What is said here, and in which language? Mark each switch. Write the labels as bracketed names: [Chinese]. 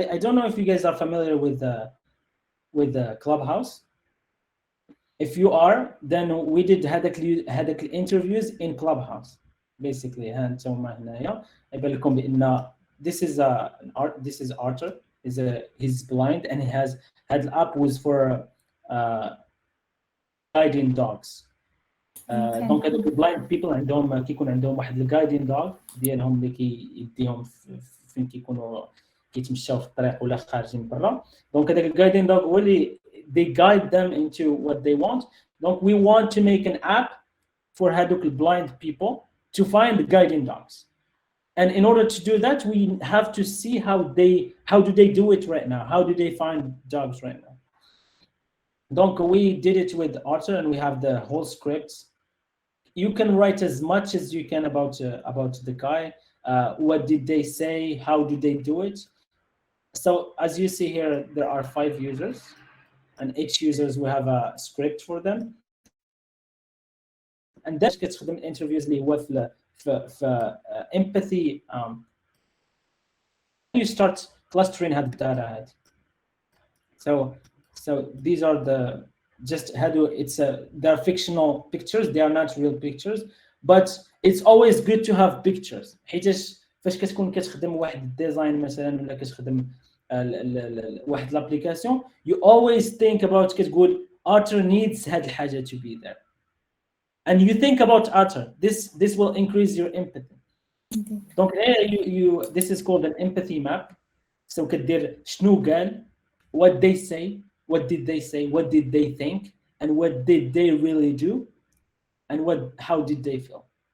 [English] I don't know if you guys are familiar with the Clubhouse. If you are, then we did [Arabic] هذاك [English] interviews in Clubhouse. Basically, [Arabic] هانتوما هنايا يبان لكم بان [English] this is Arthur. He's blind, and the app was for guiding dogs. [Arabic] دونك هذوك البلايند بيبل عندهم كيكون عندهم واحد الجايدين دوغ ديالهم اللي كيديهم فين كيكونوا كيتمشاو في الطريق ولا خارجين برا. دونك هذاك الجايدين دوغ هو اللي [English] they guide them into what they want. Donc we want to make an app for [Arabic] هذوك [English] blind people to find the guiding dogs. And in order to do that, we have to see how do they do it right now? How do they find dogs right now? Donc we did it with Otter, and we have the whole script. You can write as much as you can about the guy. What did they say? How do they do it? So as you see here, there are 5 users, and each users will have a script for them. And then [Arabic] كتخدم [English] interviews [Arabic] اللي هو في [English] empathy. You start clustering [Arabic] هاد الداتا هاد. [English] So these are the just they're fictional pictures. They are not real pictures, but it's always good to have pictures. [Arabic] حيتاش فاش كتكون كتخدم واحد الديزاين مثلا ولا كتخدم واحد الابليكاسيون, [English] you always think about [Arabic] كتقول [English] Otter needs [Arabic] هاد الحاجة [English] to be there. And you think about Otter. This will increase your empathy. Donc this is called an empathy map. So [Arabic] كدير شنو قال, [English] what they say, what did they say, what did they think, and what did they really do, and how did they feel.